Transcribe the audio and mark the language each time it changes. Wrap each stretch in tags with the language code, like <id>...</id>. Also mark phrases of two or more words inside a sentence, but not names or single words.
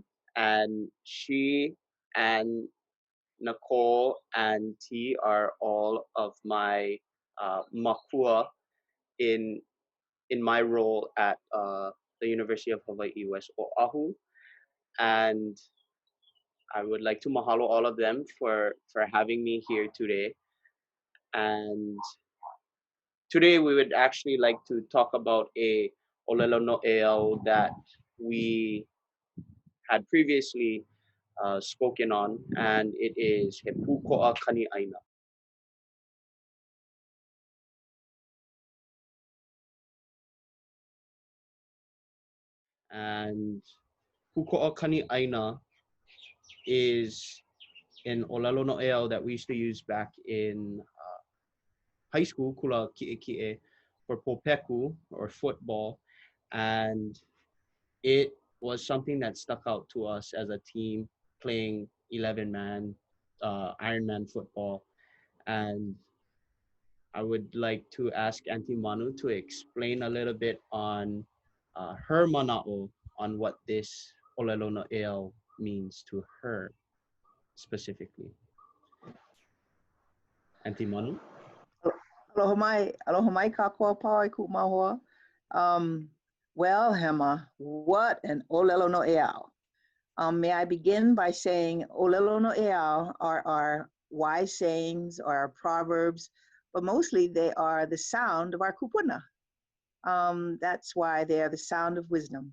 <en>And she and Nicole and Tee are all of my makua in my role at the University of Hawaii, West Oahu. And I would like to mahalo all of them for having me here today. And today we would actually like to talk about a</en> <haw>ʻŌlelo Noʻeau</haw> <en>that we had previously spoken on, and it is</en> <haw>he Pūkoʻa Kani Aina.</haw> <en>And</en> <haw>Pūkoʻa Kani Aina</haw> <en>is an</en> <haw>ʻŌlelo Noʻeau</haw> <en>that we used to use back in high school,</en> <haw>kula kiʻekiʻe,</haw> <en>for popeku or football, and it was something that stuck out to us as a team playing 11-man Ironman football. And I would like to ask Aunty Manu to explain a little bit on her mana'o on what this</en> <haw>ʻŌlelo Noʻeau</haw> <en>means to her specifically. Aunty Manu?</en> <haw>Aloha mai kākua pau i ku mahua.</haw> <en>Well, Hema, what an</en> <haw>ʻŌlelo Noʻeau.</haw> <en>May I begin by saying</en> <haw>ʻŌlelo Noʻeau</haw> <en>are our wise sayings or our proverbs, but mostly they are the sound of our kupuna. That's why they are the sound of wisdom.</en>